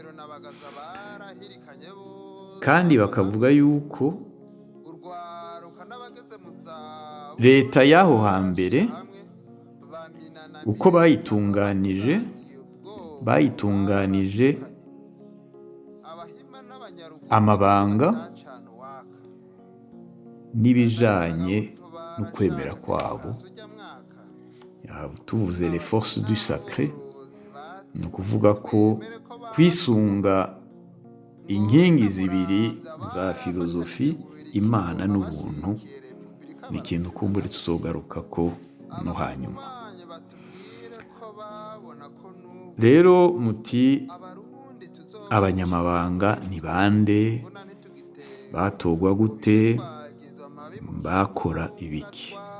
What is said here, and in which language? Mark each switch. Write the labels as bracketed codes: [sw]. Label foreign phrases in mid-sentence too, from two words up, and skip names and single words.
[rn] Kandi bakavuga yuko leta y'aho hambere uko bayitunganije amabanga n'ibijanye no kwemera kwabo. tuvuze [fr] les forces du sacré [rn] ni ukuvuga ko kwisunga inkingi zibiri za filozofi, imana n'ubuntu, ni ikintu kumbure tuzogaruka ko no hanyuma. Rero muti abanyamabanga ni bande, batogwa gute, bakora ibiki?